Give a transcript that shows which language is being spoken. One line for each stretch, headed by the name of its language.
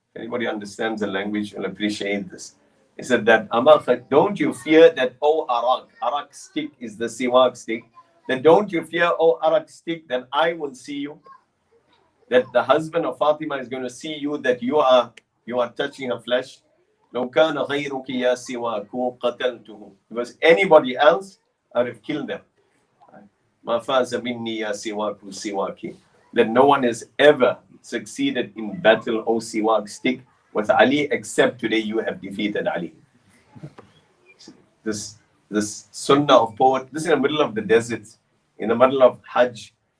English: Anybody understands the language will appreciate this. He said that, don't you fear that, oh Arak stick is the siwak stick, that don't you fear, oh Arak stick, that I will see you, that the husband of Fatima is going to see you, that you are touching her flesh.
Arabic: لو كان غيرك يا سواك قتلته.
English: Because anybody else, I would have killed them.
Arabic: ما فاز مني يا سواك سواكي.
English: That no one has ever succeeded in battle, O siwak stick, with Ali, except today you have defeated Ali. This sunnah of poet, this is in the middle of the desert, in the middle of Hajj.